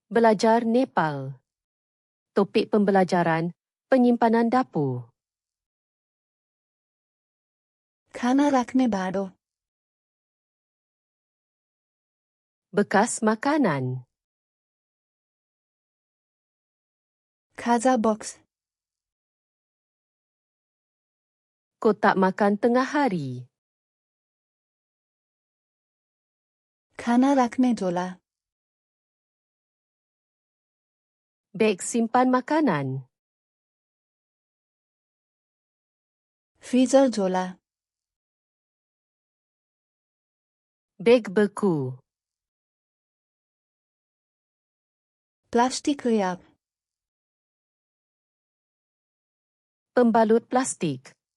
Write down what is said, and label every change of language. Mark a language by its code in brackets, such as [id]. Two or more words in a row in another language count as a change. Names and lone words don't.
[ms] Belajar Nepal. Topik pembelajaran penyimpanan dapur. [ne] खाना राख्ने भाँडो [ms] Bekas makanan. [ne] खाजा बक्स [ms] Kotak makan tengah hari. [ne] खाना राख्ने झोला [ms] Beg simpan makanan. [ne] फ्रिजर झोला [ms] Beg beku. [en] plastic wrap [ms] Pembalut plastik.